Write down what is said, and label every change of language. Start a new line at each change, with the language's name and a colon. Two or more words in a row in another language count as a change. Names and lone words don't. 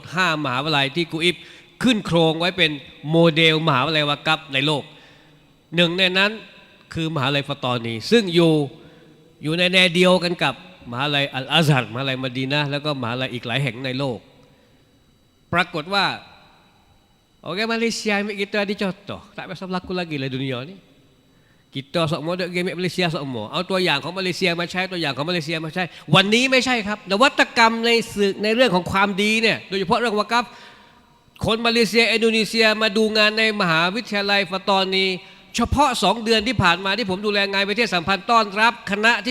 Thai: 5มหาวิทยาลัยที่กูอิบขึ้นโครงไว้เป็นโมเดลมหาวิทยาลัยวะกัฟในโลกหนึ่งในนั้นคือมหาวิทยาลัยฟาตอนีซึ่งอยู่ในแนวเดียวกันกับมหาวิทยาลัยอัลอาซัรมหาวิทยาลัยมะดีนะห์แล้วก็มหาวิทยาลัยอีกหลายแห่งในโลกปรากฏว่า
Malay: orang Malaysia ambil kita ada contoh tak biasa berlaku lagi lah dunia ni kita semua duk game Malaysia semua
Thai: เอาตัวอย่างของมาเลเซียมาใช้ตัวอย่างของมาเลเซียมาใช้วันนี้ไม่ใช่ครับนวัตกรรมในเรื่องของความดีเนี่ยโดยเฉพาะเรื่องวะกัฟคน มาเลเซียอินโดนีเซียมาดูงานในมหาวิทยาลัยฟาตอนีเฉพาะ2เดือนที่ผ่านมาที่ผมดูแลงานประเทศสัมพันธ์ต้อนรับคณะที่